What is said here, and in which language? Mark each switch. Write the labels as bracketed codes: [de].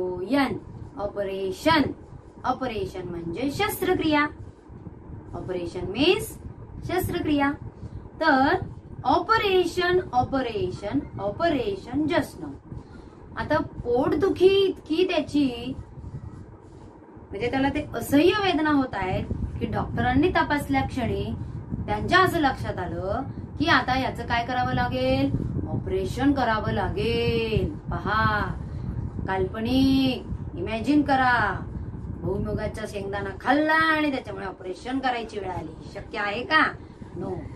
[mr] OPERATION, operation. Operation म्हणजे शस्त्रक्रिया. [en] Operation means शस्त्रक्रिया. तर operation, operation, operation, just now. [mr] आता पोटदुखी इतकी त्याची म्हणजे त्याला ते असह्य वेदना होत आहेत की डॉक्टरांनी तपासल्या क्षणी त्यांच्या असं लक्षात आलं की आता याचं काय करावं लागेल, ऑपरेशन करावं लागेल. पहा काल्पनिक इमॅजिन करा, भुईमुगाचा शेंगदाणा खाल्ला आणि त्याच्यामुळे ऑपरेशन करायची वेळ आली. शक्य आहे का? नो.